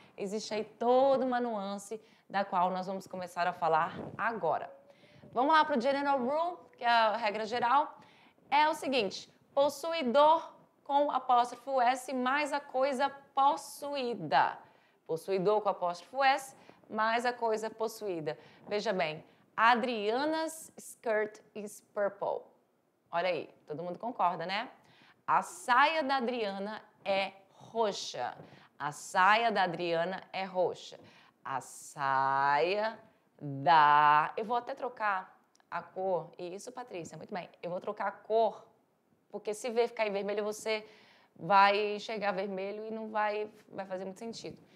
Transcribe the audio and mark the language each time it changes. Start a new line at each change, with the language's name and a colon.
Portuguese: Existe aí toda uma nuance da qual nós vamos começar a falar agora. Vamos lá para o general rule, que é a regra geral. É o seguinte, possuidor com apóstrofo S mais a coisa possuída. Possuidor com apóstrofo S mais a coisa possuída. Veja bem,
English: Adriana's skirt is purple.
Portuguese: Olha aí, todo mundo concorda, né? A saia da Adriana é roxa. A saia da Adriana é roxa. A saia da... Eu vou até trocar a cor. Isso, Patrícia, muito bem. Eu vou trocar a cor, porque se ficar em vermelho, você vai enxergar vermelho e não vai fazer muito sentido.